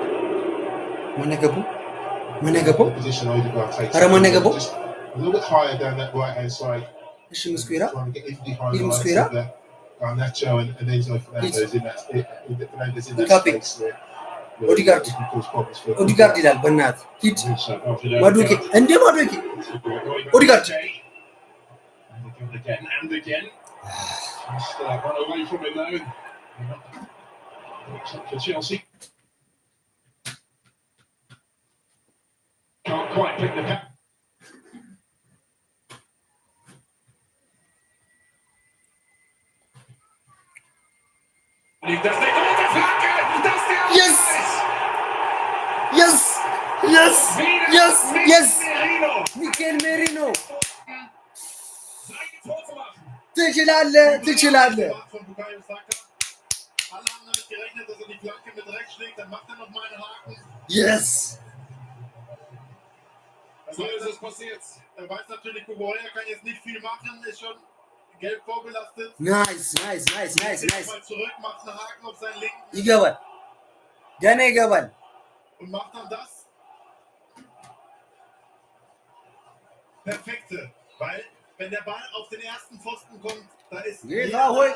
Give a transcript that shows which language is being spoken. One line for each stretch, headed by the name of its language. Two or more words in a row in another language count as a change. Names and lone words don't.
English: Mana Position Odegaard takes. Just a little bit higher down that right hand side. Eşi Mosquera. Trying to get in behind Il the likes Mosquera. of Garnacho and Enzo Fernandez in that Copy. space there. Odegaard. It can cause problems for-
Amharic: Odegaard ይላል በእናት ሂድ ማዱኬ እንደ ማዱኬ Odegaard.
English: And again and again. Just run away from him though. Looks up for Chelsea. Can't quite pick the cap. Yes! Yes! Yes! Yes! Yes!
Amharic: ሚኬል ሜሪኖ ትችላለህ ትችላለህ Yes!
German: So ist es passiert. Er weiß natürlich, Kuboya kann jetzt nicht viel machen, ist schon gelb vorbelastet.
English: Nice, nice, nice, nice,
German: Geht
English: nice.
German: mal zurück, macht einen Haken auf seinen linken
Amharic: ይገባል ገና ይገባል
German: und macht dann das Perfekte. Weil, wenn der Ball auf den ersten Pfosten kommt, da ist Geht jeder auch.